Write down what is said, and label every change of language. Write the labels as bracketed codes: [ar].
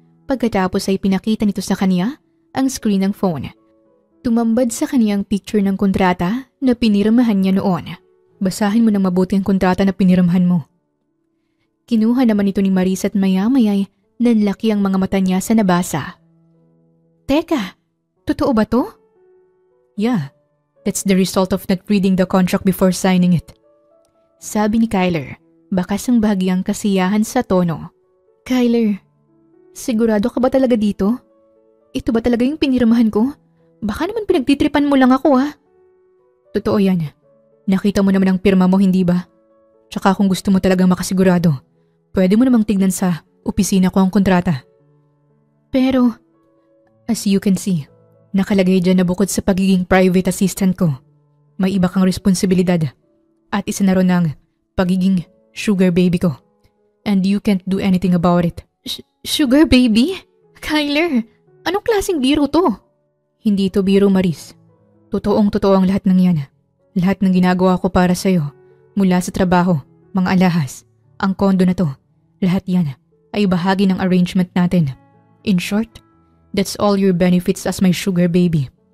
[tl] Pagkatapos ay pinakita nito sa kanya ang screen ng phone. Tumambad sa kaniyang picture ng kontrata na pinirmahan niya noon. Basahin mo ng mabuti ang kontrata na pinirmahan mo. Kinuha naman ito ni Maris at maya-maya'y nanlaki ang mga mata niya sa nabasa. Teka, totoo ba to? [en] Yeah, that's the result of not reading the contract before signing it. [tl] Sabi ni Kyler, bakas ang bahagyang kasiyahan sa tono. Kyler, sigurado ka ba talaga dito? Ito ba talaga yung pinirmahan ko? Baka naman pinagtitripan mo lang ako Totoo yan. Nakita mo naman ang pirma mo, hindi ba? Tsaka kung gusto mo talagang makasigurado, pwede mo namang tignan sa opisina ko ang kontrata. Pero, [en] as you can see, [tl] nakalagay dyan na bukod sa pagiging private assistant ko, may iba kang responsibilidad at isa na ron ang pagiging sugar baby ko. [en] And you can't do anything about it. [tl] Sugar baby? Kyler, anong klaseng biro to? Hindi to biro, Maris. Totoong-totoo ang lahat ng yan. Lahat ng ginagawa ko para sa'yo, mula sa trabaho, mga alahas, ang kondo na to, lahat yan ay bahagi ng arrangement natin. [en] In short, that's all your benefits as my sugar baby.